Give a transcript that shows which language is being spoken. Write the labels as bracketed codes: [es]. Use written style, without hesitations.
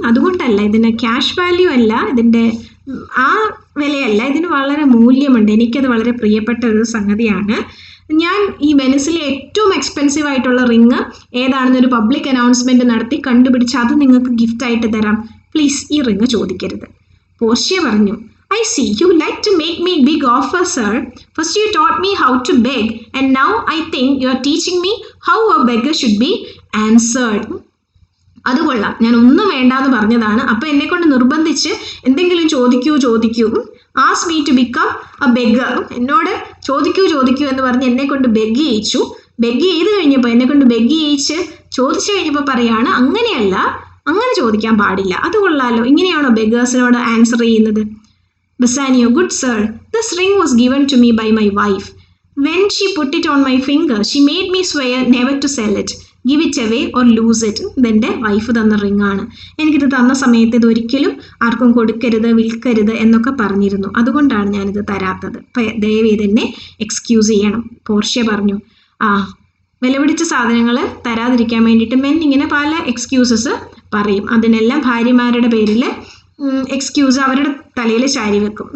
[ml] അതുകൊണ്ടല്ല, ഇതിന് cash value അല്ല, ഇതിൻ്റെ ആ വിലയല്ല, ഇതിന് വളരെ മൂല്യമുണ്ട്, എനിക്കത് വളരെ പ്രിയപ്പെട്ട ഒരു സംഗതിയാണ്. ഞാൻ ഈ വെനിസിലെ ഏറ്റവും എക്സ്പെൻസീവ് ആയിട്ടുള്ള റിങ് ഏതാണെന്നൊരു പബ്ലിക് അനൗൺസ്മെൻറ്റ് നടത്തി കണ്ടുപിടിച്ച് അത് നിങ്ങൾക്ക് ഗിഫ്റ്റായിട്ട് തരാം, പ്ലീസ് ഈ റിങ് ചോദിക്കരുത്. പോർഷ്യ പറഞ്ഞു, [en] I see, you like to make me big offer, sir. First you taught me how to beg, and now I think you are teaching me how a beggar should be answered. [ml] അത് കൊള്ളാം, ഞാൻ ഒന്നും വേണ്ടാന്ന് പറഞ്ഞതാണ്, അപ്പം എന്നെ കൊണ്ട് നിർബന്ധിച്ച് എന്തെങ്കിലും ചോദിക്കൂ, [en] ask me to become a beggar, [ml] എന്നോട് ചോദിക്കൂ എന്ന് പറഞ്ഞ് എന്നെ കൊണ്ട് ബെഗ് ചെയ്യിച്ചു. ബെഗ് ചെയ്ത് കഴിഞ്ഞപ്പോൾ എന്നെ കൊണ്ട് ബെഗ് ചെയ്യിച്ച് ചോദിച്ചു കഴിഞ്ഞപ്പോൾ പറയാണ്, അങ്ങനെയല്ല, അങ്ങനെ ചോദിക്കാൻ പാടില്ല. അത് കൊള്ളാലോ, ഇങ്ങനെയാണോ ബെഗേഴ്സിനോട് ആൻസർ ചെയ്യുന്നത്? [en] Bassanio, good sir, this ring was given to me by my wife. When she put it on my finger, she made me swear never to sell it, give it away or lose it. [ml] ഇതെൻ്റെ wife തന്ന ring ആണ്. എനിക്കിത് തന്ന സമയത്ത് ഇത് ഒരിക്കലും ആർക്കും കൊടുക്കരുത്, വിൽക്കരുത് എന്നൊക്കെ പറഞ്ഞിരുന്നു, അതുകൊണ്ടാണ് ഞാനിത് തരാത്തത്, ദയവ് ഇതെന്നെ എക്സ്ക്യൂസ് ചെയ്യണം. പോർഷ്യ പറഞ്ഞു, വില പിടിച്ച സാധനങ്ങൾ തരാതിരിക്കാൻ വേണ്ടിയിട്ട് മെൻ ഇങ്ങനെ പല എക്സ്ക്യൂസസ് പറയും, അതിനെല്ലാം ഭാര്യമാരുടെ പേരിൽ എക്സ്ക്യൂസ് അവരുടെ തലയിൽ ചാരി വെക്കും.